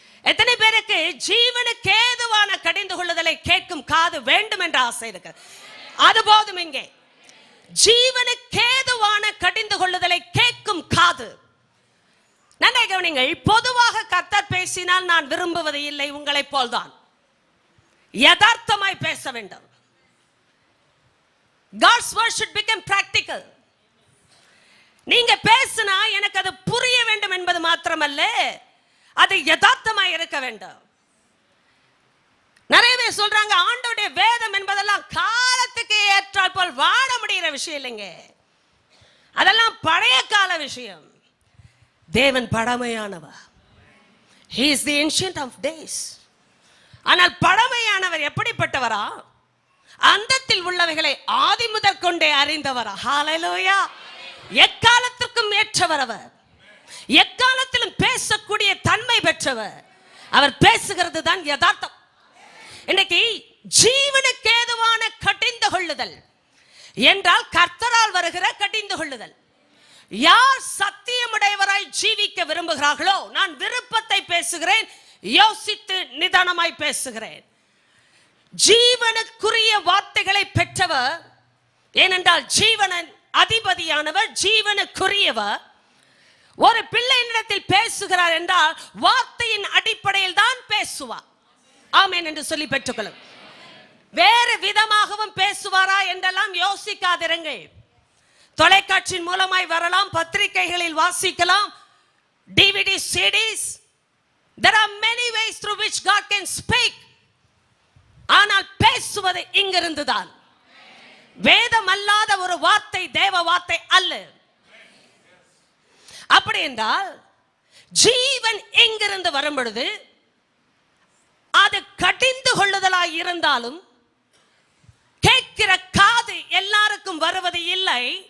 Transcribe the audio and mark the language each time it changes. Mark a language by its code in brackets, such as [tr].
[ta] எத்தனை பேருக்கு ஜீவனுக்கு ஏதுவான கடிந்து கொள்ளுதலை கேட்கும் காது வேண்டும் என்ற ஆசை இருக்கு? அது போதும். இங்கே ஜீவனுக்கு ஏதுவான கடிந்து கொள்ளுதலை கேட்கும் காது. நன்றாக கவனிங்கள். பொதுவாக கர்த்தர் பேசினால் நான் விரும்புவது இல்லை, உங்களை போல்தான். யதார்த்தமாய் பேச வேண்டும். [en] God's word should become practical. [ta] நீங்க பேசினா எனக்கு அது புரிய வேண்டும் என்பது மாத்திரமல்ல, அது யதார்த்தமாய் இருக்க வேண்டும். நிறைய பேர் சொல்றாங்க ஆண்டவருடைய வேதம் என்பதெல்லாம் காலத்துக்கு ஏற்றால் போல் வாழ முடிகிற விஷயம் இல்லைங்க. அதெல்லாம் பழைய கால விஷயம். தேவன் பழமையானவர். [en] He is the ancient of days. [ta] ஆனால் பழமையானவர் எப்படிப்பட்டவரா? அந்தத்தில் உள்ளவைகளை ஆதி முதற் கொண்டே அறிந்தவரா. ஹல்லேலூயா. எக்காலத்திற்கும் ஏற்றவர் அவர். எக்காலத்திலும் பேசக்கூடிய தன்மை பெற்றவர். அவர் பேசுகிறது தான் யதார்த்தம். இன்னைக்கு ஜீவனுக்கு ஏதுவான கடிந்து கொள்ளுதல் என்றால் கர்த்தரால் வருகிற கடிந்து கொள்ளுதல். யார் சத்தியமுடையவராய் ஜீவிக்க விரும்புகிறார்களோ, நான் விருப்பத்தை பேசுகிறேன், யோசித்து நிதானமாய் பேசுகிறேன். ஜீவனுக்குரிய வார்த்தைகளை பெற்றவர். ஏனென்றால் ஜீவனின் அதிபதியானவர் ஜீவனுக்குரியவர். ஒரு பிள்ளையினிடத்தில் பேசுகிறார் என்றால் வார்த்தையின் அடிப்படையில் தான் பேசுவார். ஆமென் என்று சொல்லி பெற்றுக்கொள்ளும். வேறு விதமாகவும் பேசுவாரா என்றெல்லாம் யோசிக்காதிருங்கள். தொலைக்காட்சியின் மூலமாய் வரலாம், பத்திரிகைகளில் வாசிக்கலாம், DVD CDs. [en] There are many ways through which God can speak. [ta] ஆனால் பேசுவது இங்கிருந்து தான். வேதம் அல்லாத ஒரு வார்த்தை தேவ வார்த்தை அல்ல. அப்படி என்றால் ஜீவன் எங்கிருந்து வரும் பொழுது அது கடிந்து கொள்ளுதலாய் இருந்தாலும் கேட்கிற காது எல்லாருக்கும் வருவது இல்லை.